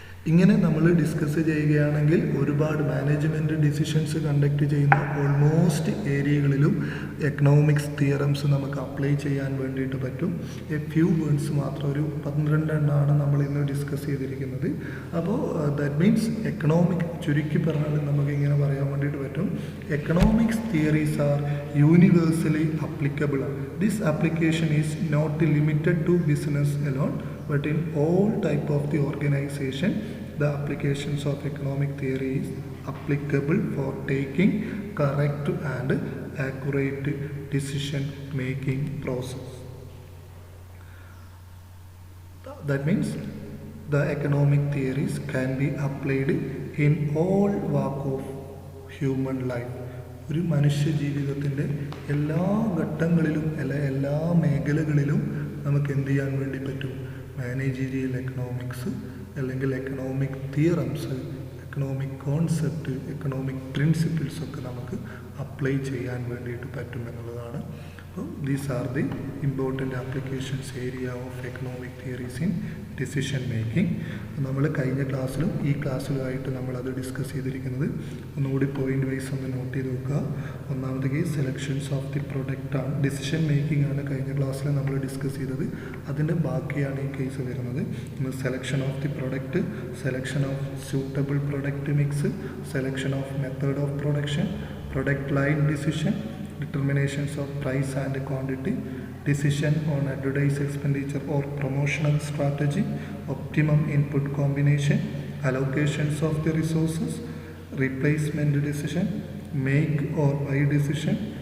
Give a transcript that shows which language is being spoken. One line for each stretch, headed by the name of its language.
Malayalam: ഇങ്ങനെ നമ്മൾ ഡിസ്കസ് ചെയ്യുകയാണെങ്കിൽ ഒരുപാട് മാനേജ്മെൻറ്റ് ഡിസിഷൻസ് കണ്ടക്ട് ചെയ്യുന്ന ഓൾമോസ്റ്റ് ഏരിയകളിലും എക്കണോമിക്സ് തിയറംസ് നമുക്ക് അപ്ലൈ ചെയ്യാൻ വേണ്ടിയിട്ട് പറ്റും. ഫ്യൂ വേർഡ്സ് മാത്രം, ഒരു 12 എണ്ണമാണ് നമ്മൾ ഇന്ന് ഡിസ്കസ് ചെയ്തിരിക്കുന്നത്. അപ്പോൾ
English: that means
Malayalam: ചുരുക്കി പറഞ്ഞാൽ നമുക്ക് ഇങ്ങനെ പറയാൻ വേണ്ടിയിട്ട് പറ്റും,
English: Economics theories are universally applicable. This application is not limited to business
Malayalam: alone,
English: but in all type of the organization the applications of economic theories applicable for taking correct and accurate decision making process. That means the economic theories can be applied in all walk of human life.
Malayalam: ഒരു മനുഷ്യ ജീവിതത്തിൻ്റെ എല്ലാ ഘട്ടങ്ങളിലും എല്ലാ മേഖലകളിലും നമുക്ക് എന്ത് ചെയ്യാൻ വേണ്ടി പറ്റും? മാനേജീരിയൽ എക്കണോമിക്സ് അല്ലെങ്കിൽ economic theorems, economic concept, economic principles ഒക്കെ നമുക്ക് അപ്ലൈ ചെയ്യാൻ വേണ്ടിയിട്ട് പറ്റും എന്നുള്ളതാണ്.
English: അപ്പോൾ these are the important applications area of economic theories in decision making.
Malayalam: നമ്മൾ കഴിഞ്ഞ ക്ലാസ്സിലും ഈ ക്ലാസ്സിലുമായിട്ട് നമ്മളത് ഡിസ്കസ് ചെയ്തിരിക്കുന്നത് ഒന്നുകൂടി പോയിൻ്റ് വൈസ് ഒന്ന് നോട്ട് ചെയ്ത് നോക്കുക. ഒന്നാമത്തെ case selections of the product ആണ്, ഡിസിഷൻ മേക്കിംഗ് ആണ് കഴിഞ്ഞ ക്ലാസ്സിൽ നമ്മൾ ഡിസ്കസ് ചെയ്തത്. അതിൻ്റെ ബാക്കിയാണ് ഈ കേസ് വരുന്നത്.
English: selection of the product, selection of suitable product mix, selection of method of production, product line decision, determinations of price and quantity, decision on advertise expenditure or promotional strategy, optimum input combination, allocations of the resources, replacement decision, make or buy decision,